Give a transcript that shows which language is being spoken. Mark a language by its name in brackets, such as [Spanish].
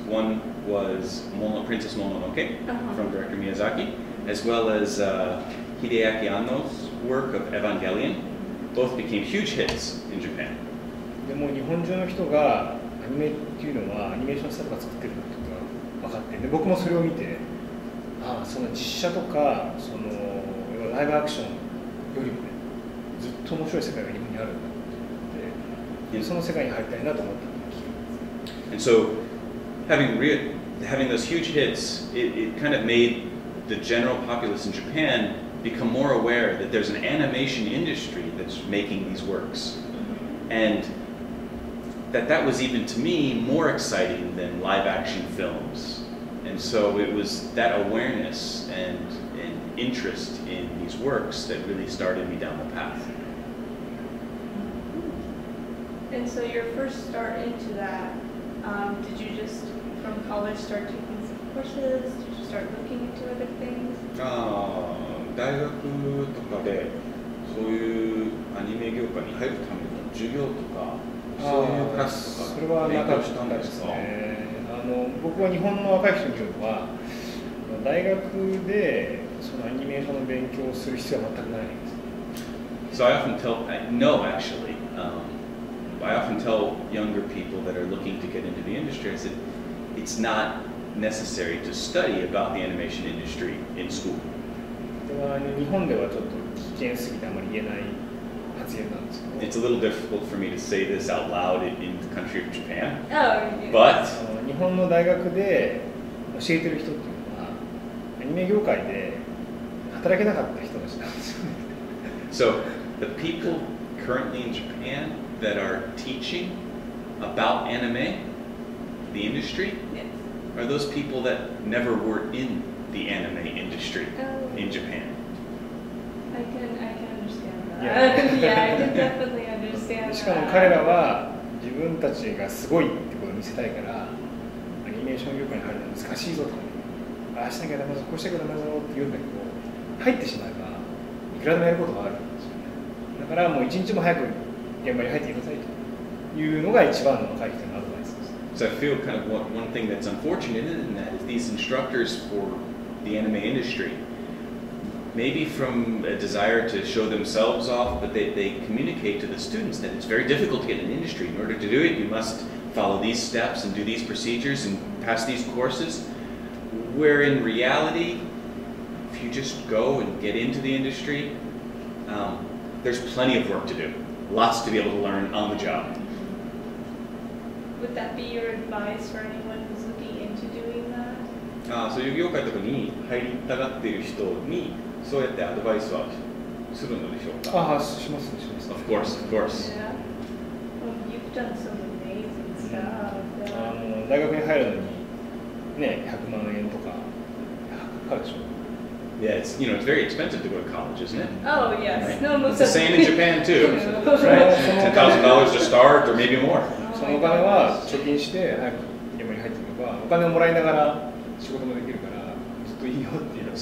[English] One was Princess Mononoke from director Miyazaki, as well as Hideaki Anno's work of Evangelion. Both became huge hits in Japan. [Japanese] でも日本中の人がアニメっていうのはアニメーションスタッフが作ってるんだってことが分かって、で僕もそれを見て、その実写とかそのライブアクションよりもね、ずっと面白い世界が日本にあるんだってで、その世界に入りたいなと思ったんです。 [English] And so, having those huge hits, it kind of made the general populace in Japan become more aware that there's an animation industry that's making these works, and that was even to me more exciting than live action films. And so it was that awareness and interest in these works that really started me down the path. And so your first start into that, did you just from college start taking some courses? Did you start looking into other things? [Japanese] 大学とかでそういうアニメ業界に入るための授業とかそういうクラスとかそれはなかっしたんたでか？ですすね。僕は日本の若い人に言うのは大学でそのアニメーションの勉強をする必要は全くないんです。 [English] So I often tell, no, actually, I often tell younger people that are looking to get into the industry, I said, it's not necessary to study about the animation industry in school. [Japanese] 日本ではちょっと危険すぎてあまり言えない発言なんですけど。 [English] It's a little difficult for me to say this out loud in the country of Japan. Oh, But [Japanese] 日本の大学で教えてる人っていうのはアニメ業界で働けなかった人たちなんですよね。 [English] So the people currently in Japan that are teaching about anime, the industry, are those people that never were in the anime industry in Japan. can understand that. Yeah, I can definitely understand [Japanese] しかも彼らは自分たちがすごいってことを見せたいから、アニメーション業界に入るのは難しいぞとか、ああしなきゃダメだぞ、こうしなきゃダメだぞって言うんだけど、入ってしまえばいくらでもやることがあるんですよね。だからもう一日も早く現場に入ってくださいというのが一番の若い人のアドバイスです。 [English] So I feel kind of one thing that's unfortunate in that is these instructors for the anime industry, maybe from a desire to show themselves off, but they communicate to the students that it's very difficult to get in the industry. In order to do it, you must follow these steps and do these procedures and pass these courses, where in reality, if you just go and get into the industry, there's plenty of work to do, lots to be able to learn on the job. Would that be your advice for anyone who's looking into doing that? [Japanese] そういう業界とかに入りたがっている人にそうやってアドバイスはするのでしょうか？ああ、しますします。 [English] Of course, of course. Yeah. Well, you've done some amazing stuff. [Japanese] 大学に入るのにね、100万円とかかかるでしょ。 [English] Yeah, it's it's very expensive to go to college, isn't it? Oh yes, Right. no, most It's the same in Japan too, right? $10,000 to start, or maybe more. [Japanese] そのお金は貯金して早く現場に入っていけば、お金をもらいながら仕事もできるからずっといいよっていう。